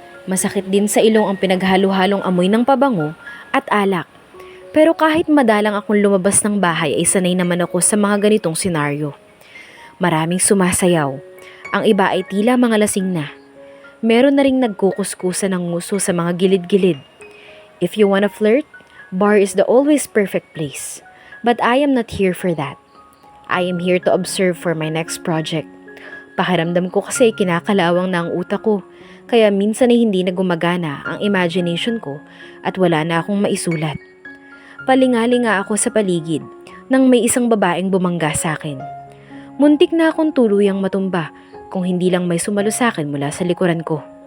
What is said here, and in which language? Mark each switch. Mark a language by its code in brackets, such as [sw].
[tl] Masakit din sa ilong ang pinaghalo-halong amoy ng pabango at alak. Pero kahit madalang akong lumabas ng bahay ay sanay naman ako sa mga ganitong senaryo. Maraming sumasayaw. Ang iba ay tila mga lasing na. Meron na ring nagkukuskusa ng nguso sa mga gilid-gilid. [en] If you wanna flirt, bar is the always perfect place. But I am not here for that. I am here to observe for my next project. [tl] Pakiramdam ko kasi kinakalawang na ang utak ko, kaya minsan ay hindi na gumagana ang imagination ko at wala na akong maisulat. Palingali nga ako sa paligid nang may isang babaeng bumangga sa akin. Muntik na akong tuluyang matumba kung hindi lang may sumalo sa akin mula sa likuran ko.